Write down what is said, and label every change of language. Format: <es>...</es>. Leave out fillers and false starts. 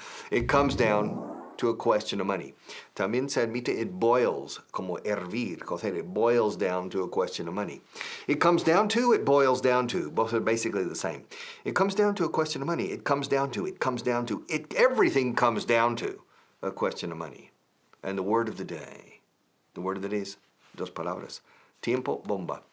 <en>It comes down to a question of money.</en> <es>También se admite</es> <en>it boils,</en> <es>como hervir, cocer.</es> <en>It boils down to a question of money. It comes down to, it boils down to. Both are basically the same. It comes down to a question of money. It comes down to, everything comes down to a question of money. And the word of the day is</en> <es>dos palabras. Tiempo bomba.</es>